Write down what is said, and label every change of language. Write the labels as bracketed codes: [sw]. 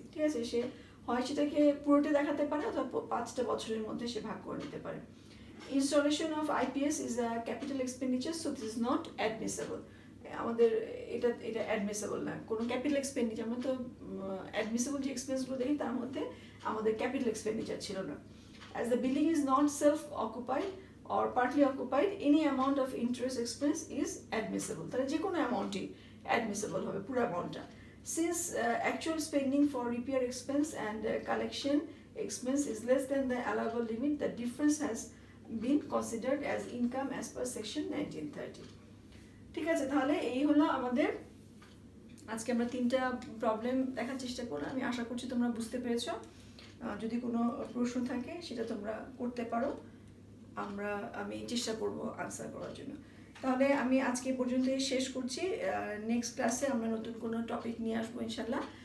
[bn] ঠিক আছে, সে হয় সেটাকে পুরোটা দেখাতে পারে অথবা 5টা বছরের মধ্যে সে ভাগ করে নিতে পারে। [en] Installation of IPS is a capital expenditure, so this is not admissible. [bn] আমাদের এটা অ্যাডমিসেবল না, কোনো ক্যাপিটাল এক্সপেন্ডিচার। আমরা তো অ্যাডমিসেবল যে এক্সপেন্সগুলো দেখি তার মধ্যে আমাদের ক্যাপিটাল এক্সপেন্ডিচার ছিল না। [en] As the building is not self occupied or partly occupied, any amount of interest expense is admissible। [bn] তাহলে যে কোনো অ্যামাউন্টই অ্যাডমিসেবল হবে, পুরো অ্যামাউন্টটা। [en] Since actual spending for repair expense and collection expense is less than the allowable limit, the difference has been considered as income as per section 1930। [bn] ঠিক আছে, তাহলে এই হলো আমাদের আজকে আমরা 3টা প্রবলেম দেখার চেষ্টা করলাম। আমি আশা করছি তোমরা বুঝতে পেরেছো। যদি কোনো প্রশ্ন থাকে সেটা তোমরা করতে পারো, আমি চেষ্টা করব আনসার করার জন্য। তাহলে আমি আজকে পর্যন্তই শেষ করছি। নেক্সট ক্লাসে আমরা নতুন কোনো টপিক নিয়ে আসবো ইনশাল্লাহ।